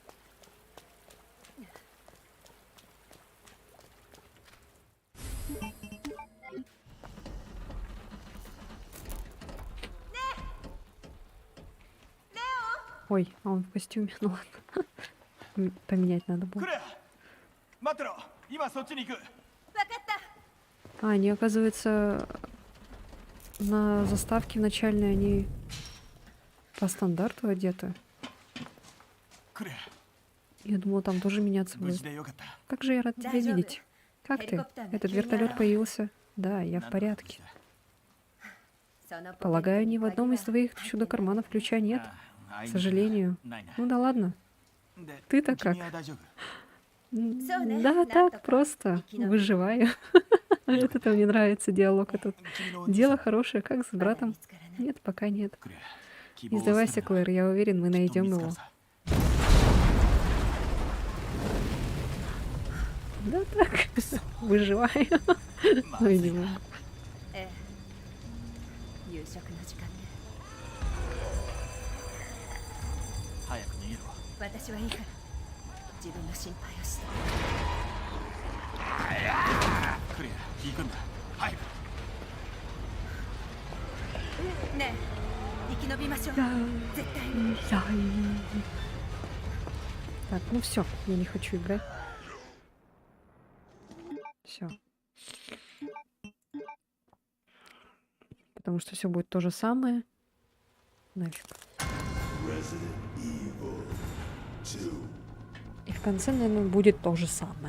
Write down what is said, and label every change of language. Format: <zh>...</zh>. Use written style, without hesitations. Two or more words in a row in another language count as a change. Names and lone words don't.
<ru>Ой, а он в костюме, ну ладно. Поменять надо</ru> <ja>ク</ja> <ru>было.</ru> <ja>レア、待ってろ。今そっちに行く。</ja> <ru>А, они, оказывается, на заставке начальной они по стандарту одеты.</ru> <ja>クレア、</ja> <ru>Я думала, там тоже меняться</ru> <ja>無</ja> <ru>будет.</ru> <ja>事でよかった。</ja> <ru>Как же я рад тебя видеть. Как ты? Этот вертолет появился? Да, я в порядке. Полагаю, ни в одном из твоих чудо-карманов ключа нет.</ru> <ja>あ</ja> <ru>К сожалению.</ru> <ja>ないな。</ja> <ru>Ну да ладно.</ru> <ja>で</ja> <ru>Ты-то как?</ru> <ja>君は大丈夫？</ja> <ru>Да, так просто. Выживаю. Это мне нравится диалог этот.</ru> <ja>君のお兄さん</ja> <ru>Дело хорошее, как с братом? Нет, пока нет.</ru> <ja>クレア、希望</ja> <ru>Не</ru> <ja>を</ja> <ru>сдавайся,</ru> <ja>捨てるな。</ja> <ru>Клэр, я уверен, мы</ru> <ja>きっと</ja> <ru>найдем</ru> <ja>見つか</ja> <ru>его.</ru> <ja>るさ。</ja> <ru>Да так, выживаю.</ru> <ja>ま</ja> <ru>Ой,</ru> <ja>ず</ja> <ru>не</ru> <ja>いな。</ja> <ru>могу.</ru> <ja>ええ。夕食の時間ね。早く逃げろ。私はいいから。自分の心配をして。クレア、行くんだ。早く。ねえ、生き延びましょう。絶対に。</ja> <ru>Так, ну все, я не хочу играть. Все. Потому что все будет то же самое. Нафиг. И в конце, наверное, будет то же самое.</ru>